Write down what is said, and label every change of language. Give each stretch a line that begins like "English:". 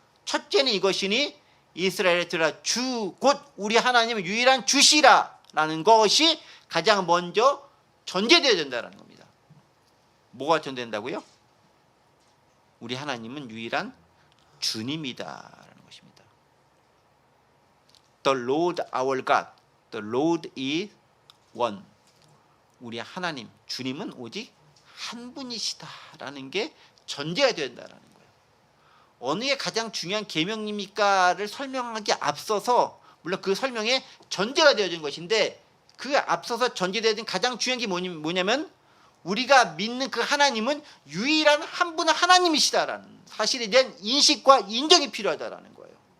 Korean: 첫째는 이것이니 이스라엘에 들으라. 주 곧 우리 하나님은 유일한 주시라 라는 것이 가장 먼저 전제되어야 된다는 겁니다. 뭐가 전된다고요? 우리 하나님은 유일한 주님이다 라는 것입니다.
English: The Lord our God, the Lord is one.
Korean: 우리 하나님, 주님은 오직 한 분이시다라는 게 전제가 되어야 된다라는 거예요. 어느 게 가장 중요한 계명입니까를 설명하기 앞서서, 물론 그 설명에 전제가 되어진 것인데 그 앞서서 전제되어진 가장 중요한 게 뭐냐면 우리가 믿는 그 하나님은 유일한 한 분의 하나님이시다라는 사실에 대한 인식과 인정이 필요하다라는 거예요.